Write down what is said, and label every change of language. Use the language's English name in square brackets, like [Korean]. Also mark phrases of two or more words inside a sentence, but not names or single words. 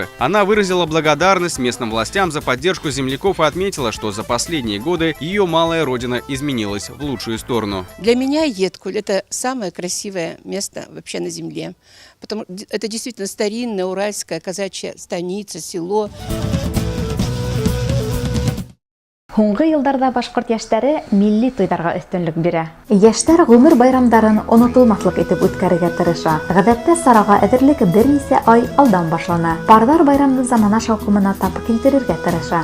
[Russian] Она выразила благодарность местным властям за поддержку земляков и отметила, что за последние годы ее малая родина изменилась в лучшую сторону. Для меня Еткуль – это самое красивое место вообще на земле. Потому что это действительно старинная уральская казачья станица, село. [Bashkir] Һуңгы йылдарда башкорт яшьтәре милли туйдарга өстөнлек бирә. Яшьтәр гомер байрамдарын онытылмаслык итеп үткәрергә тырыша. Гадәттә сарага әзерлек берничә ай алдан башлана. Пардар байрамны замана шаукымына тап килтерергә тырыша.